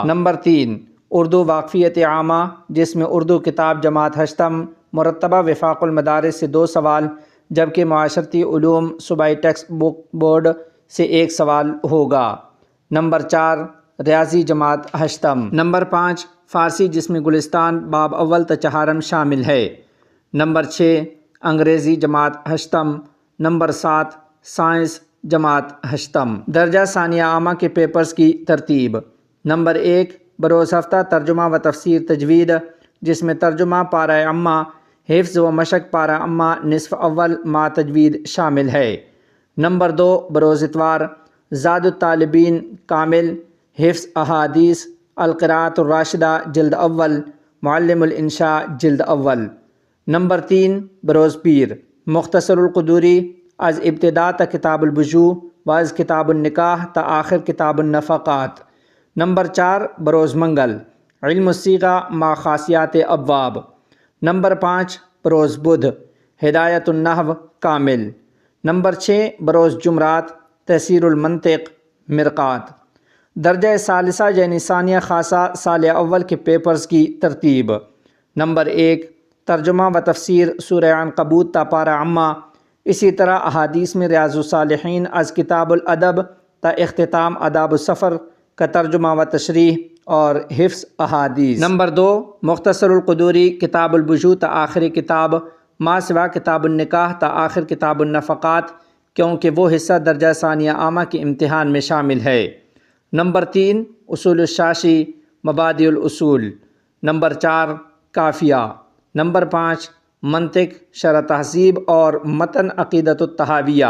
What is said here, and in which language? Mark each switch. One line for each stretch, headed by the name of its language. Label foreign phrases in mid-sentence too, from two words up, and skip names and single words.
Urdu: نمبر 3، اردو واقفیت عامہ جس میں اردو کتاب جماعت ہشتم مرتبہ وفاق المدارس سے 2 سوال، جبکہ معاشرتی علوم صوبائی ٹیکسٹ بک بورڈ سے 1 سوال ہوگا۔ نمبر 4، ریاضی جماعت ہشتم۔ نمبر 5، فارسی جس میں گلستان باب اول تا 4 شامل ہے۔ نمبر 6، انگریزی جماعت ہشتم۔ نمبر 7، سائنس جماعت ہشتم۔ درجہ ثانیہ عامہ کے پیپرز کی ترتیب: نمبر 1، بروز ہفتہ ترجمہ و تفسیر تجوید جس میں ترجمہ پارہ عامہ، حفظ و مشق پارہ عامہ نصف اول ما تجوید شامل ہے۔ نمبر 2، بروز اتوار زاد الطالبین کامل، حفظ احادیث، القراءۃ الراشدہ جلد اول، معلم الانشاء جلد اول۔ نمبر 3، بروز پیر مختصر القدوری از ابتدا تا کتاب البجوع و از کتاب النکاح تا آخر کتاب النفقات۔ نمبر 4، بروز منگل علم الصیغہ ما خاصیات ابواب۔ نمبر 5، بروز بدھ ہدایت النحو کامل۔ نمبر 6، بروز جمعرات تحصیل المنطق مرقات۔ درجہ ثالثہ یعنی ثانیہ خاصہ سال اول کے پیپرز کی ترتیب: نمبر 1، ترجمہ و تفسیر سورہ عنکبوت تا پارہ عامہ، اسی طرح احادیث میں ریاض الصالحین از کتاب الادب تا اختتام آداب السفر کا ترجمہ و تشریح اور حفظ احادیث۔ نمبر 2، مختصر القدوری کتاب البجوع تا آخری کتاب ما سوا کتاب النکاح تا آخر کتاب النفقات، کیونکہ وہ حصہ درجہ ثانیہ عامہ کے امتحان میں شامل ہے۔ نمبر 3، اصول الشاشی مبادئ الاصول۔ نمبر 4، کافیہ۔ نمبر 5، منطق شرح تہذیب اور متن عقیدۃ الطحاویہ۔